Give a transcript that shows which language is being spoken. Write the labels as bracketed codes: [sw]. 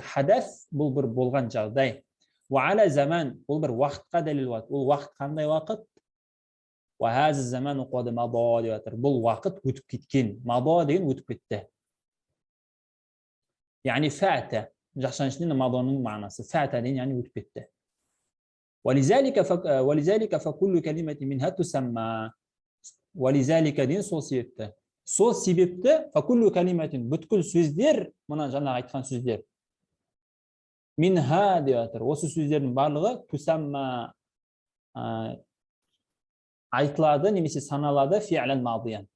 [kk] Хадас бұл бір болған жағдай. [ar] Ва ала заман, [kk] бұл бір уақытқа дәлел болады. Ол уақыт қандай уақыт? [ar] Ва хаза заману қад мада [kk] деп жатыр. Бұл уақыт өтіп кеткен. Мада деген өтіп кетті. Яғни фата, жақшаның ішінде маданың мағынасы. Фата деген яғни өтіп кетті. [ar] ولذلك فكل كلمة منها تسمى. ولذلك دين [kk] сол себепті. Сол себепті [ar] فكل كلمة [kk] бүткіл сөздер, мұна жаңағы айтқан сөздер. Минха деп жатыр. Осы сөздердің барлығы тусамма айтылады немесе саналады [ar] фи'лан мадиян.